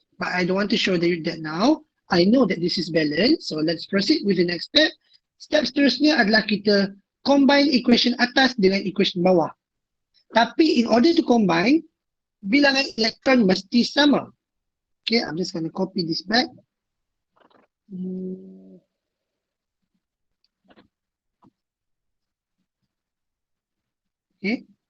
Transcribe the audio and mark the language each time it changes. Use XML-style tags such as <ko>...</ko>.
<en>But I don't want to show you that now. I know that this is balanced, so let's proceed with the next step.</en> <ms>Step seterusnya adalah kita combine equation atas dengan equation bawah. Tapi</ms> <en>in order to combine,</en> <ms>bilangan elektron mesti sama.</ms> <en>Okay, I'm just going to copy this back. Okay.</en>